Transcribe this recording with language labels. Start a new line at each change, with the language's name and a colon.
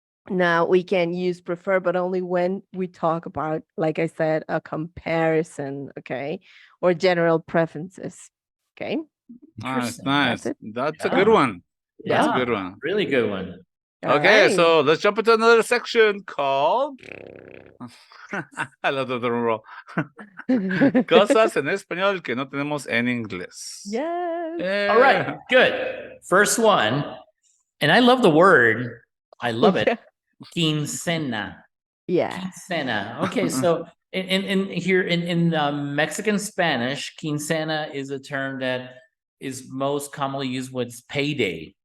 English: Now we can use prefer, but only when we talk about, like I said, a comparison, okay, or general preferences, okay. Nice. That's a good one. That's a good one. Really good one. Okay, so let's jump into another section called. I love the drum roll.
Spanish: Cosas en español que no tenemos en inglés.
English: Yes. All right. Good. First one, and I love the word. I love it. Quincena. Yeah.
Spanish: Quincena.
English: Okay, so in Mexican Spanish, quincena is a term that is most commonly used with payday.